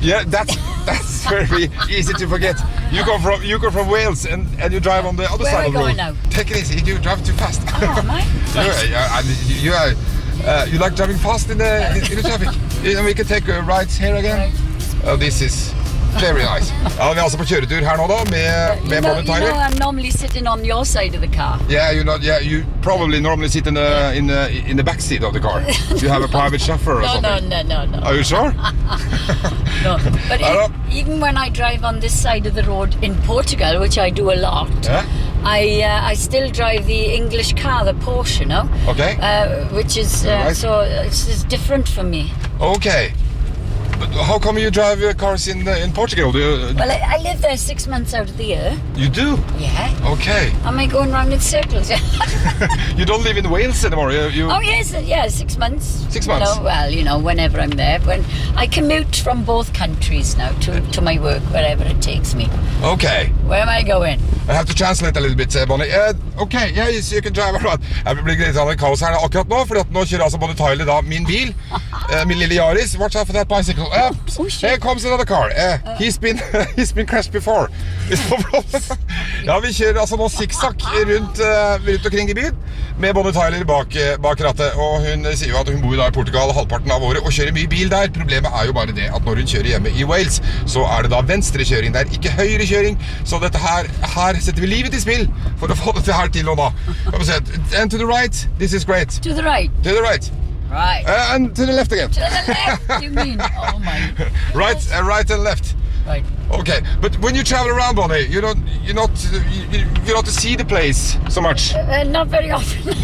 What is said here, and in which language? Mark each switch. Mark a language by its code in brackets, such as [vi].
[en] Yeah, that's very easy to forget. You go from Wales and you drive on the other Where side of the road. Where are you going now? Take it easy, you drive too fast. Oh, am I? Right. You like driving fast in the traffic. And we can take a ride here again. Right. Oh, this is very nice. [no] Vi altså på kjøretur her nå da, med Bonnie Tyler. [en] You know, I'm normally sitting on your side of the car. Yeah, you probably normally sit in the back seat of the car. You have a private chauffeur or something. No. Are you sure? No, but even when I drive on this side of the road in Portugal, which I do a lot, I still drive the English car, the Porsche, you know? Okay. Which is, right. So it's different for me. Okay. But how come you drive your cars in Portugal? Well, I live there 6 months out of the year. You do? Yeah. Okay. Am I going round in circles? You don't live in Wales anymore? Oh, yes. Yeah, 6 months. 6 months? Well, whenever I'm there. When I commute from both countries now to my work, wherever it takes me. Okay. Where am I going? I have to translate a little bit, Bonnie. Okay, yeah, so you can drive around. [no] Jeg vil bli litt av en kaos her akkurat nå, for nå kjører altså Bonnie Tyler da min bil, min lille Yaris. [en] Watch out for that bicycle. Here comes another car. He's been crashed before. It's no problem. [no] Ja, vi kjører altså nå zigzag rundt omkring I byen, med Bonnie Tyler bak rattet. Og hun sier jo at hun bor da I Portugal halvparten av året, og kjører mye bil der. Problemet jo bare det at når hun kjører hjemme I Wales, så det da venstre kjøring der, ikke høyre kjøring. Så dette her setter vi livet I spill for å få det her til nå da. [en] And to the right, this is great. To the right. To the right. Right. And to the left again. To the left, you mean? Oh my. Right, right and left. Right. Okay, but when you travel around, Bonnie, you don't see the place so much. Not very often.